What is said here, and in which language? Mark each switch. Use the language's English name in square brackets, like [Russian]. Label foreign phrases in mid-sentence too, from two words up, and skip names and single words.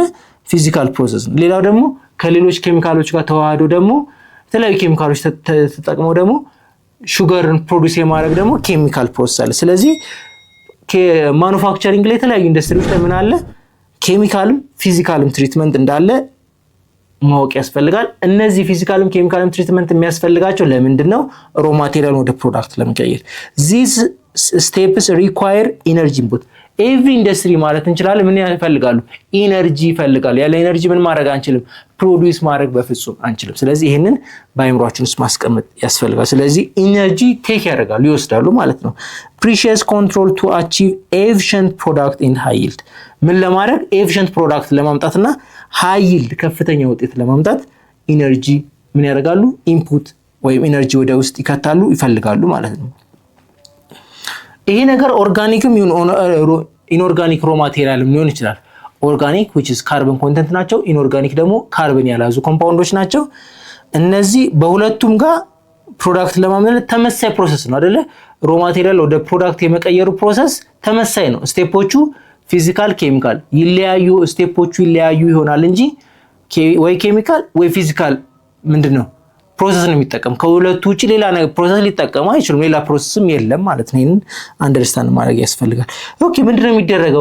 [English] physical process [Amharic] ነው። ሌላው ደግሞ ከሌሎች ኬሚካሎች ጋር ተዋህዶ ደግሞ የተለያዩ ኬሚካሎች ተጠቅመው ደግሞ ሹገርን ፕሮዲዩስ የማድረግ ደግሞ [English] chemical process [Amharic] አለ። ስለዚህ ማኑፋክቸሪንግ ላይ የተለያዩ ኢንዱስትሪዎች ላይ ምን አለ? ኬሚካልም ፊዚካልም ትሪትመንት እንዳለ ማወቅ ያስፈልጋል። እነዚህ ፊዚካልም ኬሚካልም ትሪትመንት የሚያስፈልጋቸው ለምንድነው? [English] raw material [Amharic] ወደ ፕሮዳክት ለመቀየር። [English] these steps require energy input. every industry [Amharic] ማለት እንችላለን ምን ያፈልጋሉ? ኢነርጂ ይፈልጋሉ። ያለ ኢነርጂ ምን ማድረግ አንችልም? ፕሮዲዩስ ማድረግ በፍጹም አንችልም። ስለዚህ ይሄንን በአይምሮአችን ውስጥ ማስቀመጥ ያስፈልጋል። ስለዚህ [English] energy take [Amharic] ያደርጋሉ ይወስዳሉ ማለት ነው። [English] precious control to achieve efficient product in high yield [Amharic] ምን ለማድረግ [English] efficient product [Amharic] ለማምጣትና [English] high yield [Amharic] ከፍተኛ ውጤት ለማምጣት ኢነርጂ ምን ያደርጋሉ? ኢንፑት ወይም ኢነርጂ ወደ ውስጥ ይከታሉ ይፈልጋሉ ማለት ነው። ይሄ ነገር ኦርጋኒክም ይሁን ኢንኦርጋኒክ ሮ ማቴሪያልም ሊሆን ይችላል። ኦርጋኒክ [English] which is carbon content [Amharic] ናቸው። ኢንኦርጋኒክ ደግሞ ካርበን ያላዙ ኮምፓውንዶች ናቸው። እነዚህ በሁለቱም ጋር ፕሮዳክት ለማምረት ተመሳሳይ ፕሮሰስ ነው አይደለ? [English] raw material [Amharic] ወደ ፕሮዳክት የመቀየሩ ፕሮሰስ ተመሳሳይ ነው። ስቴፖቹ [English] physical chemical [Amharic] ይለያዩ፣ ስቴፖቹ ይለያዩ ይሆናል እንጂ ወይ ኬሚካል ወይ ፊዚካል ምንድነው ፕሮሰስ ነው የሚጠቀም። ከሁለቱ ውጪ ሌላ ነገር ፕሮሰስ ሊጠቀሙ አይችሉም። ሌላ ፕሮሰስም የለም ማለት ነው። ይሄን አንደርስታንድ ማድረግ ያስፈልጋል። ኦኬ ምንድነው የሚደረገው?